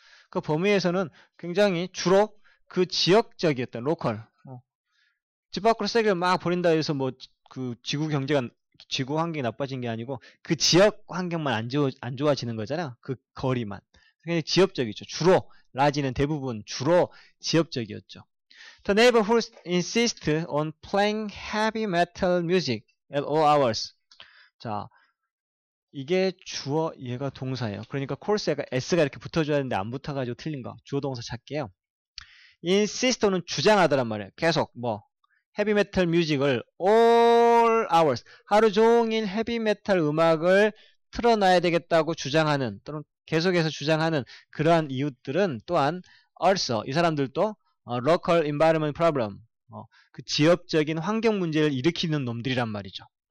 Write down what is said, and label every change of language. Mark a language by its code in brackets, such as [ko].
[ko] 그 범위에서는 굉장히 주로 그 지역적이었던 로컬. 집 밖으로 쓰레기를 막 버린다 해서 그 지구 환경이 나빠진 게 아니고 그 지역 환경만 안 좋아지는 거잖아요. 그 거리만. 굉장히 지역적이죠. 주로 라지는 대부분 주로 지역적이었죠. [en] The neighborhood insist on playing heavy metal music at all hours. [ko] 자, 이게 주어, 얘가 동사예요. 그러니까 course가 s가 이렇게 붙어줘야 되는데 안 붙어가지고 틀린 거. 주어 동사 찾게요. insist는 주장하더란 말이에요. 계속 헤비 메탈 뮤직을 [en] all hours, [ko] 하루 종일 헤비 메탈 음악을 틀어놔야 되겠다고 주장하는 또는 계속해서 주장하는 그러한 이웃들은 또한 also 이 사람들도 [en] local environment problem, [ko] 그 지역적인 환경 문제를 일으키는 놈들이란 말이죠.